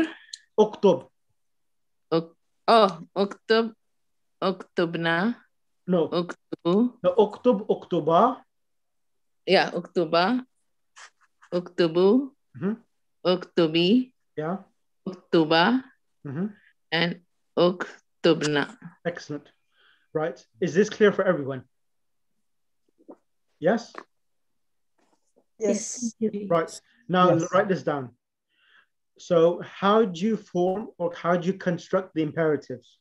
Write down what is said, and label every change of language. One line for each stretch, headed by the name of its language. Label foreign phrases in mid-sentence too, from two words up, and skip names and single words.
Arabic: Uktub. Uktub. Uktubna.
English: No.
Arabic: Uktubu. The uktub, uktuba. Yeah, uktuba. Uktubu. Uktubi.
English: Yeah.
Arabic: Uktuba. And uktubna.
English: Excellent. Right. Is this clear for everyone? Yes? Yes. Right. Now write this down. So how do you form or how do you construct the imperatives?